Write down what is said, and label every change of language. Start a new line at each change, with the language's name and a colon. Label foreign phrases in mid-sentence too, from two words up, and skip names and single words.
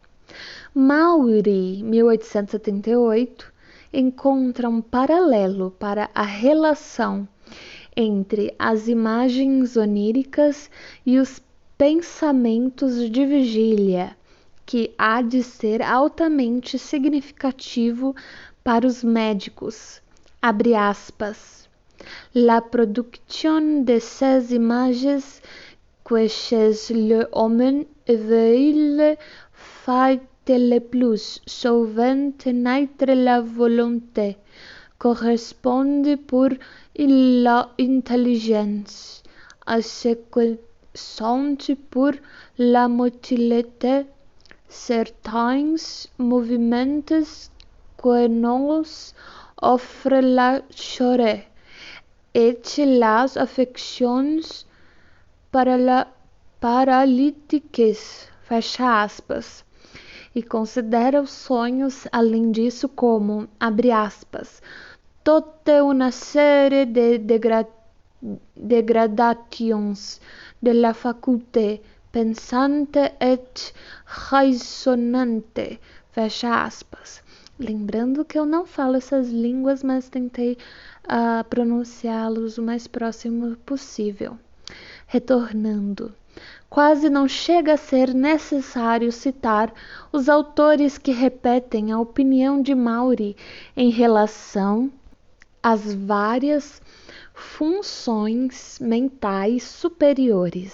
Portuguese: Maury, 1878, encontra um paralelo para a relação entre as imagens oníricas e os pensamentos de vigília, que há de ser altamente significativo para os médicos. Abre aspas.
French: La production de ces images que chez l'homme éveille fait le plus souvent naître la volonté, correspondent pour l'intelligence à ce que sont pour la motilité certains mouvements que nous offre la chair et las affections
Portuguese: paralíticas, fecha aspas, e considera os sonhos, além disso, como, abre aspas, toda uma série
French: de degradations de la faculté pensante et raisonnante,
Portuguese: fecha aspas. Lembrando que eu não falo essas línguas, mas tentei pronunciá-los o mais próximo possível. Retornando. Quase não chega a ser necessário citar os autores que repetem a opinião de Maury em relação às várias funções mentais superiores.